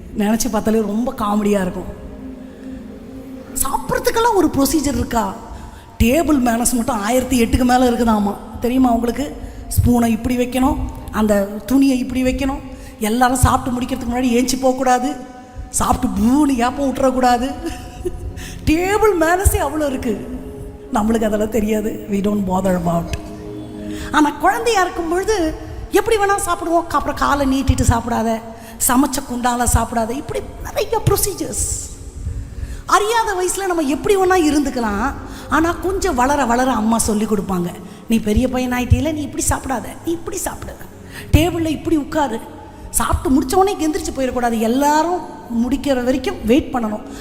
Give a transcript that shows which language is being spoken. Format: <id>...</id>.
<ta>நினச்சி பார்த்தாலே ரொம்ப காமெடியாக இருக்கும். சாப்பிட்றதுக்கெல்லாம் ஒரு ப்ரொசீஜர் இருக்கா? டேபிள் மேனஸ் மட்டும் 1008க்கு மேலே இருக்குதாமா, தெரியுமா உங்களுக்கு? ஸ்பூனை இப்படி வைக்கணும், அந்த துணியை இப்படி வைக்கணும், எல்லாரும் சாப்பிட்டு முடிக்கிறதுக்கு முன்னாடி ஏஞ்சி போகக்கூடாது, சாப்பிட்டு பூனி ஏப்பம் விட்டுறக்கூடாது. டேபிள் மேனஸே அவ்வளோ இருக்குது. நம்மளுக்கு அதெல்லாம் தெரியாது,</ta> <en>we don't bother about.</en> <ta>ஆனால் குழந்தையாக இருக்கும் பொழுது எப்படி வேணால் சாப்பிடுவோம். அப்புறம் காலை நீட்டிட்டு சாப்பிடாத, சமைச்ச குண்டால சாப்பிடாத, இப்படி நிறைய ப்ரொசீஜர்ஸ். அறியாத வயசில் நம்ம எப்படி வேணா இருந்துக்கலாம். ஆனால் கொஞ்சம் வளர வளர அம்மா சொல்லி கொடுப்பாங்க, நீ பெரிய பையன் ஆகிட்டீல, நீ இப்படி சாப்பிடாத, நீ இப்படி சாப்பிடு, டேபிளில் இப்படி உட்காரு, சாப்பிட்டு முடித்தவொடனே எந்திரிச்சு போயிடக்கூடாது, எல்லாரும் முடிக்கிற வரைக்கும் வெயிட் பண்ணணும்.</ta>